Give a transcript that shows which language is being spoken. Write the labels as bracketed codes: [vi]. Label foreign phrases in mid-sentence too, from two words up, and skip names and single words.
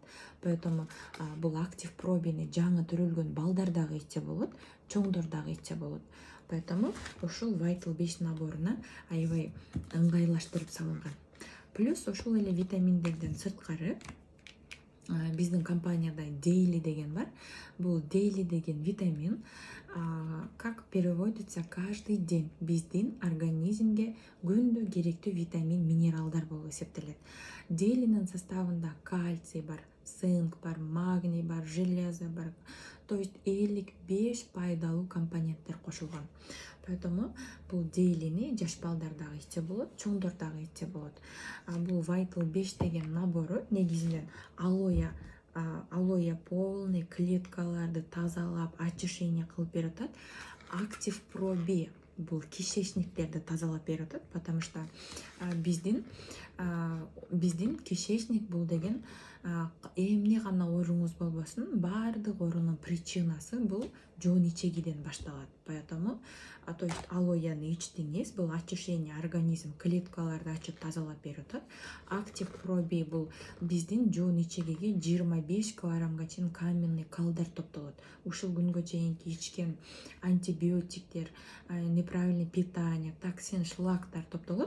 [ky] Поэтому бул актив пробини жаңы төрөлгөн балдар дагы ичсе болот, чоңдор дагы ичсе болот. Поэтому ушул Vital 5 наборуна аябай ыңгайлаштырып салынган. Плюс ушул эле витаминдерден сырткары биздин компанияда Daily деген бар. Бул Daily деген витамин, [ru] как переводится каждый день, [ky] биздин организмге күндө керектүү витамин, минералдар болуп эсептелет. Daily'нин составында кальций бар, цинк бар, магний бар, железо бар. [ru] То есть [ky] 55 пайдалуу компоненттер кошулган. Поэтому бул Daily'ни жаш балдар дагы ичсе болот, чоңдор дагы ичсе болот. Бул Vital 5 деген набору негизинен алоэ полный клеткаларды тазалап, очищение кылып берип атат. Active Pro B бул кишечниктерди тазалап берип атат, [ru] потому что [ky] биздин кишечник бул деген эмне гана ооруңуз болбосун, баардык оорунун причинасы бул жоон ичегиден башталат. [ru] Поэтому то есть [ky] алоэни ичтиңиз, бул очищение, организм клеткаларды ачып тазалап берип атат. Active Pro B бул биздин жоон ичегиге 25 килограммга чейин каменный калдар топтолот. Ушул күнгө чейинки ичкен антибиотиктер, [ru] неправильный питание, [ky] токсин, шлактар топтолот.